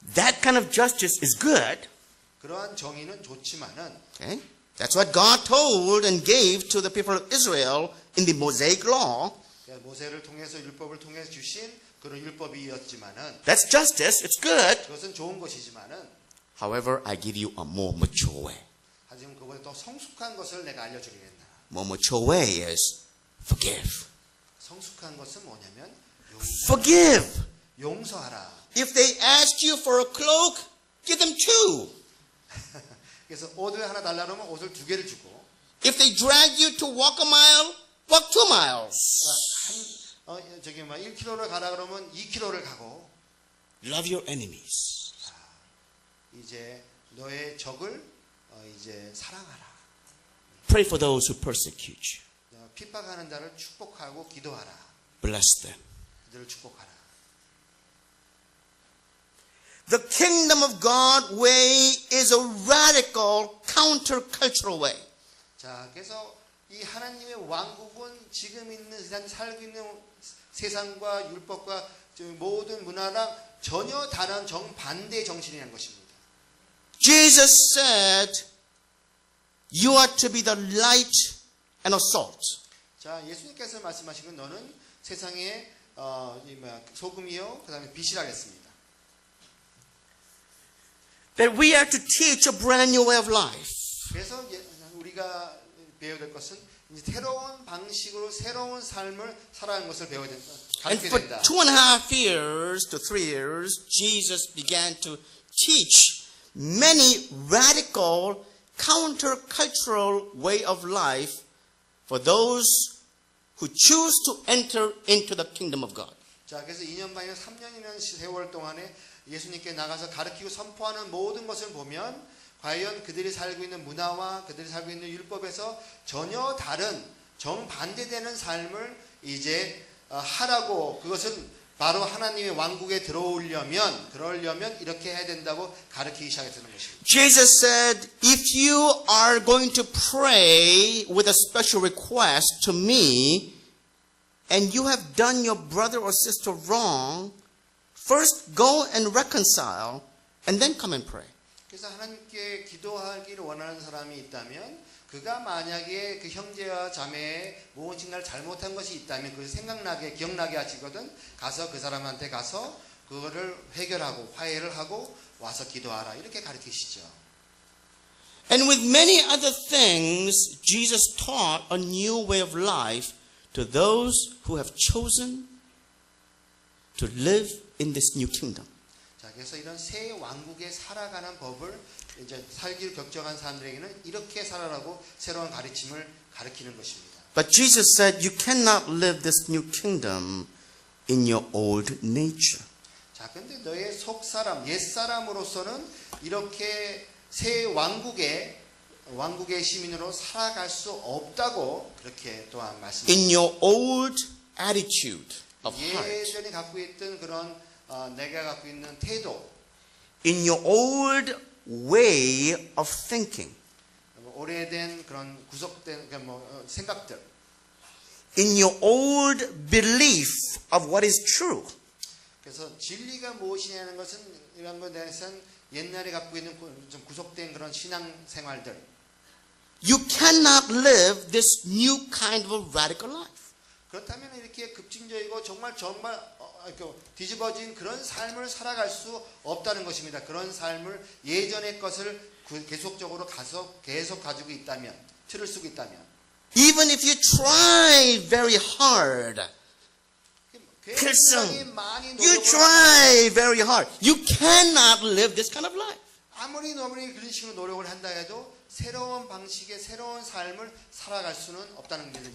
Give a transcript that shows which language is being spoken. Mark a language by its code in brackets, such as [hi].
[en] That kind of justice is good. [ko] 그러한 정의는 좋지만은, [en] Okay? That's what God told and gave to the people of Israel in the Mosaic law. [ko] 모세를 통해서 율법을 통해서 주신 그런 율법이었지만은, [en] That's justice. It's good. [ko] 그것은 좋은 것이지만은, [en] However, I give you a more mature way. [ko] 하지만 그보다 더 성숙한 것을 내가 알려주겠다. [en] More mature way is forgive. [ko] 성숙한 것은 뭐냐면 [en] Forgive. [ko] 용서하라. [en] If they ask you for a cloak, give them 2. [ko] 그래서 옷을 하나 달라고 하면 옷을 2개를 주고, [en] If they drag you to walk a mile, walk 2 miles. [ko] 1km를 가라 그러면 2km를 가고, [en] Love your enemies. [ko] 이제 너의 적을 이제 사랑하라. [en] Pray for those who persecute you. [ko] 핍박하는 자를 축복하고 기도하라. [en] Bless them. [ko] 그들을 축복하라. [en] The kingdom of God way is a radical countercultural way. [ko] 자, 그래서 이 하나님의 왕국은 지금 있는 세상, 살고 있는 세상과 율법과 모든 문화랑 전혀 다른 정반대의 정신이라는 것입니다. [en] Jesus said, you are to be the light and a salt. [ko] 자, 예수님께서 말씀하신 건 너는 세상의 소금이요, 그 다음에 빛이라 했습니다. [en] That we are to teach a brand new way of life. [ko] 그래서 우리가 배워야 될 것은 이제 새로운 방식으로 새로운 삶을 살아가는 것을 배워야 된다. [en] And for [ko] 된다. [en] 2.5 years to 3 years, Jesus began to teach many radical, countercultural way of life for those who choose to enter into the kingdom of God. [ko] 자, 그래서 2년 반이나 3년이라는 세월 동안에 예수님께 나가서 가르치고 선포하는 모든 것을 보면 과연 그들이 살고 있는 문화와 그들이 살고 있는 율법에서 전혀 다른 정반대되는 삶을 이제 하라고, 그것은 바로 하나님의 왕국에 그러려면 이렇게 해야 된다고 가르치기 시작했다는 것입니다. [en] Jesus said, if you are going to pray with a special request to me, and you have done your brother or sister wrong, first go and reconcile, and then come and pray. [ko] 그래서 하나님께 기도하기를 원하는 사람이 있다면, 그가 만약에 그 형제와 자매의 무엇인가를 잘못한 것이 있다면 그걸 기억나게 하시거든 가서 그 사람한테 가서 그거를 해결하고 화해를 하고 와서 기도하라, 이렇게 가르치시죠. [en] And with many other things, Jesus taught a new way of life to those who have chosen to live in this new kingdom. [ko] 자, 그래서 이런 새 왕국에 살아가는 법을 이제 살기를 결정한 사람들에게는 이렇게 살아라고 새로운 가르침을 가르치는 것입니다. [en] But Jesus said you cannot live this new kingdom in your old nature. [ko] 자, 근데 너의 속사람, 옛사람으로서는 이렇게 새 왕국의 시민으로 살아갈 수 없다고 그렇게 또한 말씀하십니다. [en] In your old attitude of heart. [ko] 예전에 갖고 있던 그런 내가 갖고 있는 태도, [en] In your old way of thinking. [ko] 오래된 그런 구속된 생각들, [en] In your old belief of what is true. [ko] 그래서 진리가 무엇이냐는 것은 이런 것에 대해서는 옛날에 갖고 있는 좀 구속된 그런 신앙 생활들. [en] You cannot live this new kind of a radical life. [ko] 그렇다면 이렇게 급진적이고 정말 뒤집어진 그런 삶을 살아갈 수 없다는 것입니다. 그런 삶을 예전의 것을 계속적으로 계속 가지고 있다면, 틀을 쓰고 있다면, [en] Even if you try very hard, [ko] 굉장히 많이 [en] you [ko] 노력을 [en] try very hard, you cannot live this kind of life. [ko] 아무리 그런 식으로 노력을 한다 해도 새로운 방식의 새로운 삶을 살아갈 수는 없다는 겁니다.